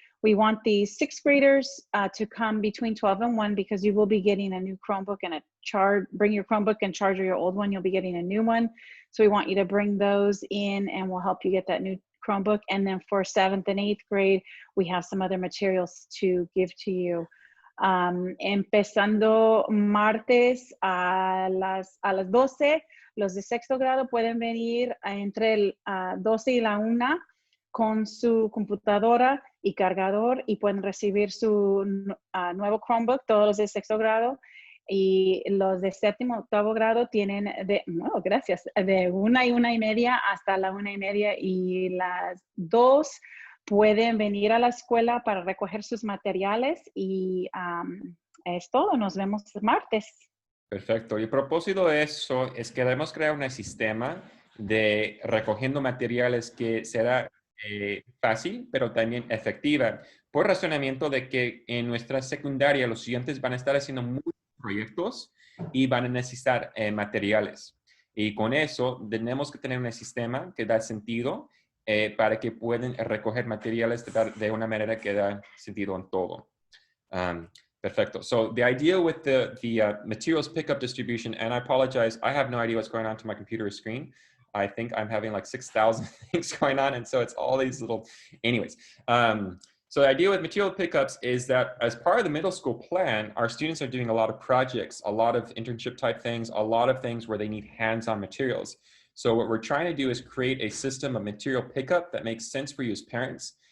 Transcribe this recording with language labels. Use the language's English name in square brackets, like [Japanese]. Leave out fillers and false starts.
[English] We want the 6th graders to come between 12 and 1 because you will be getting a new Chromebook and bring your Chromebook and charger your old one. You'll be getting a new one. So we want you to bring those in and we'll help you get that new Chromebook. And then for 7th and 8th grade, we have some other materials to give to you. [Spanish] Empezando martes a las 12, los de 6º grado pueden venir entre el 12 y la 1 con su computadora y cargador y pueden recibir su nuevo Chromebook, todos los de 6º grado. Y los de 7º, 8º grado tienen de 1 y 1:30 hasta la 1:30 y las 2 pueden venir a la escuela para recoger sus materiales y es todo. Nos vemos el martes. Perfecto. Y el propósito de eso es que debemos crear un sistema de recogiendo materiales que será fácil, pero también efectiva, por razonamiento de que en nuestra secundaria los estudiantes van a estar haciendo muchos proyectos y van a necesitar materiales. Y con eso tenemos que tener un sistema que da sentido para que puedan recoger materiales de una manera que da sentido en todo. Perfecto. [English] So the idea with the materials pickup distribution, and I apologize, I have no idea what's going on to my computer screen. I think I'm having like 6,000 things going on. And so it's all these little, anyways. So the idea with material pickups is that as part of the middle school plan, our students are doing a lot of projects, a lot of internship type things, a lot of things where they need hands-on materials. So what we're trying to do is create a system of material pickup that makes sense for you as parents